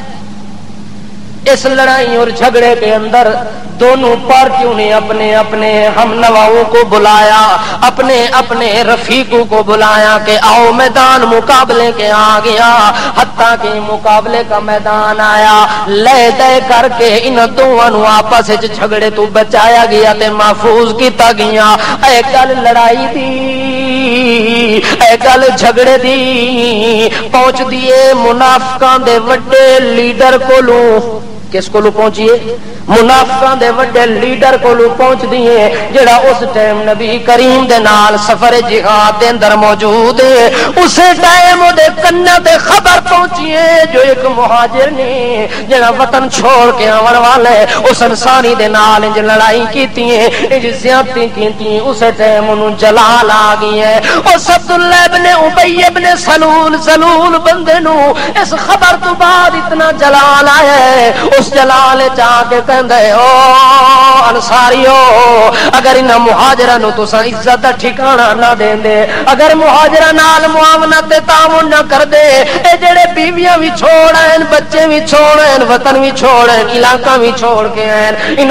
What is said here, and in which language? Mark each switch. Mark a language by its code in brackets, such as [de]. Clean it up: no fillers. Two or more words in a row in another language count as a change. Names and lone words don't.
[ur] اس لڑائی اور جھگڑے کے اندر دونوں پارٹیوں نے اپنے اپنے ہم نواؤں کو بلایا، اپنے اپنے رفیقوں کو بلایا کہ آؤ میدان مقابلے کے آ گیا، حتیٰ کہ مقابلے کا میدان آیا، لے دے کر کے ان دونوں آپس جھگڑے تو بچایا گیا [pa] تے محفوظ کیتا گیا۔ اے گل لڑائی دی، اے گل جھگڑے دی پہنچ دیے منافقاں دے وڈے لیڈر کولوں، کس کو پہنچیے؟ منافقاں دے وڈے لیڈر کو پہنچ دیے، جڑا اس ٹائم نبی کریم دے نال سفر جہاد دے اندر موجود ہے، اسے ٹائم دے کنا تے خبر پہنچی ہے جو ایک مہاجر نے جڑا وطن چھوڑ کے آون والے اس انصاری دے نال انج لڑائی کیتی ہے، انج زیادتی کیتی ہے، اسے ٹائم انہوں جلال آ گئی ہے۔ اس عبداللہ ابن ابی ابن سلول بندے نو اس خبر تو بعد اتنا جلال آیا ہے، اس جلال چا کے کہندے او انصاریو اگر انہاں مہاجراں نو تساں عزت دا ٹھکانہ نہ دیندے، اگر مہاجراں نال معاونت تے تعاون نہ کردے، اے جڑے بیویاں وی چھوڑن، بچے وی چھوڑن، وطن وی چھوڑن، علاقہ وی چھوڑ کے آئن، انہاں